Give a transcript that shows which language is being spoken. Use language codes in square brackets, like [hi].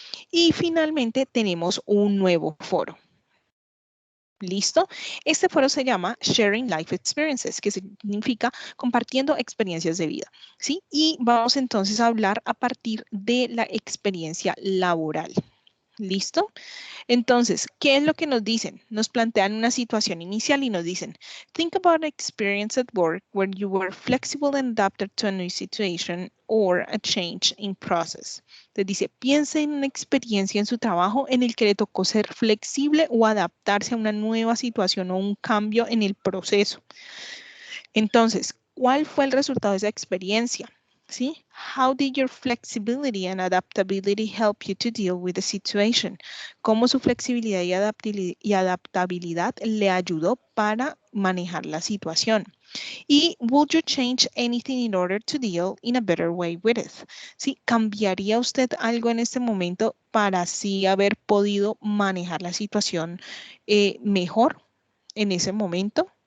[es] Y finalmente tenemos un nuevo foro. ¿Listo? Este foro se llama Sharing Life Experiences, que significa compartiendo experiencias de vida, ¿sí? Y vamos entonces a hablar a partir de la experiencia laboral. ¿Listo? Entonces, ¿qué es lo que nos dicen? Nos plantean una situación inicial y nos dicen, [en] think about an experience at work where you were flexible and adapted to a new situation or a change in process. [es] Entonces dice, piense en una experiencia en su trabajo en el que le tocó ser flexible o adaptarse a una nueva situación o un cambio en el proceso. Entonces, ¿cuál fue el resultado de esa experiencia? ¿Sí? [en] How did your flexibility and adaptability help you to deal with the situation? [es] ¿Cómo su flexibilidad y adaptabilidad le ayudó para manejar la situación? [en] Y would you change anything in order to deal in a better way with it? [es] ¿Sí? ¿Cambiaría usted algo en este momento para así haber podido manejar la situación mejor en ese momento?